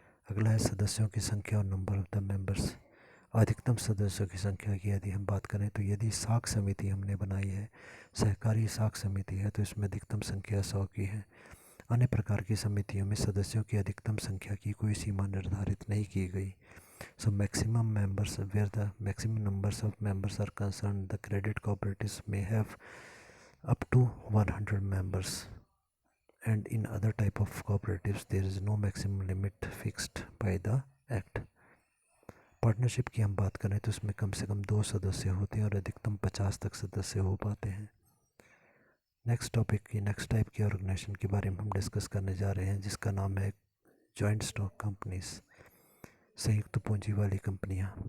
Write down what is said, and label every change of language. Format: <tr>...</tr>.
<hi>अगला है सदस्यों की संख्या और</hi> <en>Number of the members.</en> <hi>अधिकतम सदस्यों की संख्या की यदि हम बात करें तो यदि साख समिति हमने बनाई है, सहकारी साख समिति है, तो इसमें अधिकतम संख्या 100 की है। अन्य प्रकार की समितियों में सदस्यों की अधिकतम संख्या की कोई सीमा निर्धारित नहीं की गई।</hi> <en>So maximum members where the maximum numbers of members are concern, the credit cooperatives में have up to 100 मेंबर्स। and in other type of cooperatives there is no maximum limit fixed by the act.</en> <hi>Partnership की हम बात करें तो इसमें कम से कम 2 सदस्य होते हैं और अधिकतम 50 तक सदस्य हो पाते हैं। नेक्स्ट टॉपिक की नेक्स्ट टाइप की ऑर्गेनाइजेशन के बारे में हम डिस्कस करने जा रहे हैं, जिसका नाम है जॉइंट स्टॉक कंपनीज, संयुक्त पूंजी वाली कंपनियां।</hi>